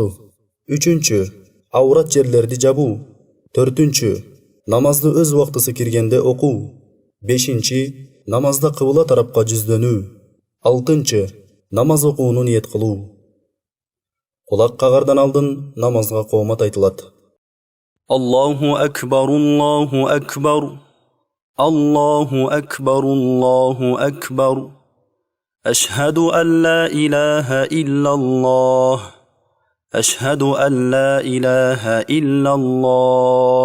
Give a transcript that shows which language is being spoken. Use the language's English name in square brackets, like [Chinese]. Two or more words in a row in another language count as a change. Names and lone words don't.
[Kyrgyz] Үчүнчү, аурат жерлерди жабуу. Төртүнчү, намазды өз убактысы киргенде окуу. Бешинчи, намазда кыбла тарапка жүздөнүү. Алтынчы, намаз окууну ниет кылуу. Кулак кагардан алдын намазга коомат айтылат. [Arabic] الله أكبر، الله أكبر، الله أكبر، الله أكبر. أشهد أن لا إله إلا الله. أشهد أن لا إله إلا الله.